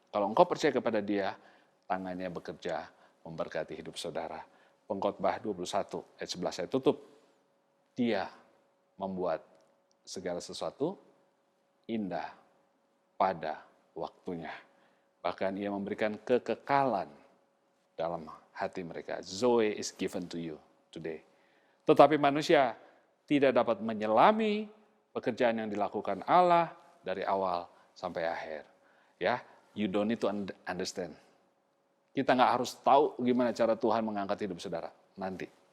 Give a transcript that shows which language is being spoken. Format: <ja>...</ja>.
<id>Kalau engkau percaya kepada dia, tangannya bekerja memberkati hidup saudara. Pengkhotbah 21 ayat 11 saya tutup. Dia membuat segala sesuatu indah pada waktunya. Bahkan ia memberikan kekekalan dalam hati mereka.</id> <en>Zoe is given to you today.</en> <id>Tetapi manusia tidak dapat menyelami pekerjaan yang dilakukan Allah dari awal sampai akhir.</id> <en>Ya, you don't need to understand.</en> <id>Kita nggak harus tahu gimana cara Tuhan mengangkat hidup saudara nanti.</id>